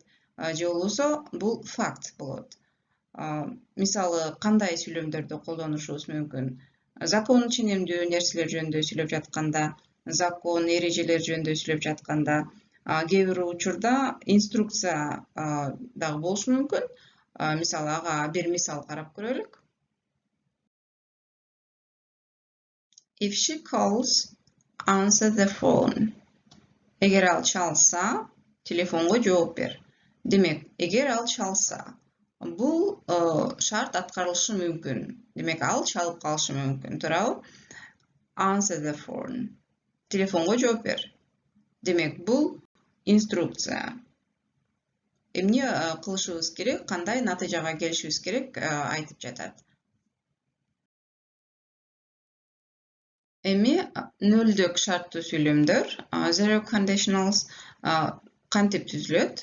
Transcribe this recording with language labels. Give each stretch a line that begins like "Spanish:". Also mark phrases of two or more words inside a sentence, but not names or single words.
Kyrgyz: Же болбосо бул факт болот. Мисалы, кандай сүйлөмдөрдү колдонушубуз мүмкүн? Закон ченемдүү нерселер жөнүндө сүйлөп жатканда, закон, эрежелер жөнүндө сүйлөп жатканда, кээ бир учурда инструкция дагы болушу мүмкүн. Мисалы, ага бир мисал карап көрөлүк.
English: If she calls, answer the phone.
Kyrgyz: Эгер ал чалса, телефонго жооп бер. Демек, эгер ал чалса, бул шарт аткарылышы мүмкүн. Демек, ал чалып калышы мүмкүн. Туурабы?
English: Answer the phone.
Kyrgyz: Телефонго жооп бер. Демек, бул инструкция. Эмне кылышыбыз керек, кандай натыйжага келишибиз керек айтып жатат. Эми нөлдүк шарттуу сүйлөмдөр,
English: zero conditionals,
Kyrgyz: кантип түзүлөт?